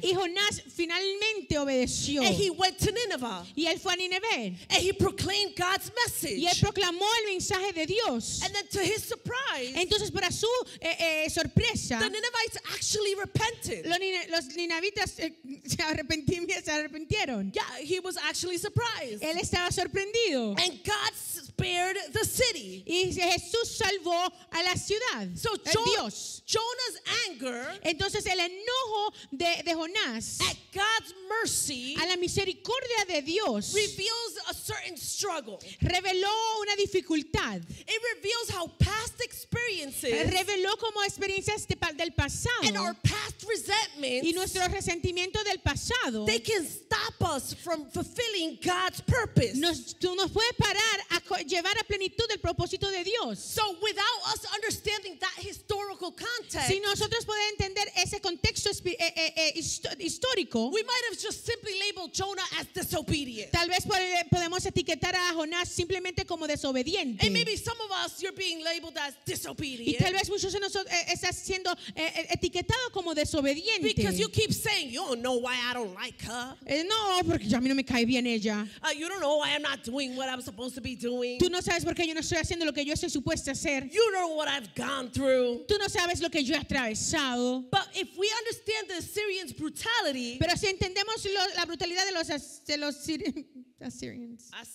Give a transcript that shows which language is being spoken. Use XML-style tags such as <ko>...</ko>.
<es>Y Jonás finalmente obedeció.</es> <en>And he went to Nineveh.</en> <es>Y él fue a Nínive.</es> <en>And he proclaimed God's</en> <es>Y él</es> <en>message.</en> <es>proclamó el mensaje de Dios.</es> <en>And then to his surprise,</en> <es>Entonces, para su sorpresa,</es> <en>the Ninevites actually repented.</en> <es>los ninavitas se arrepintieron.</es> <en>Yeah, he was actually surprised.</en> <es>Él estaba sorprendido.</es> <en>And God spared the city.</en> <es>Y Jesús salvó a la ciudad.</es> <en>So</en> <es>Dios.</es> <en>Jonah's Jonah's anger</en> <es>Entonces el enojo de Jonás</es> <en>at God's mercy</en> <es>a la misericordia de Dios</es> <en>reveals a certain struggle.</en> <es>reveló una dificultad.</es> <en>It reveals how past experiences</en> <es>Reveló como experiencias del</es> <en>and</en> <es>pasado</es> <en>our past resentments,</en> <es>y nuestro resentimiento del pasado</es> <en>they can stop us from fulfilling God's purpose.</en> <es>nos puede parar a llevar a plenitud el propósito de Dios.</es> <en>So without us understanding that historical context,</en> <es>Si nosotros podemos entender ese contexto histórico,</es> <en>we might have just simply labeled Jonah as disobedient.</en> <es>tal vez podemos etiquetar a Jonás simplemente como desobediente.</es> <en>And maybe some of us, you're being labeled as</en> <es>Y</es> <en>disobedient</en> <es>tal vez muchos de nosotros están siendo etiquetados como desobediente.</es> <en>because you keep saying, you don't know why I don't like her.</en> <es>No, porque a mí no me cae bien ella.</es> <en>You don't know why I'm not doing what I'm supposed to be doing.</en> <es>Tú no sabes por qué yo no estoy haciendo lo que yo estoy supuesta a hacer.</es> <en>You don't know what I've gone through.</en> <es>Tú no sabes lo que yo he atravesado.</es> <en>But if we understand the Assyrians' brutality,</en> <es>Pero si entendemos la brutalidad de los asirios,</es>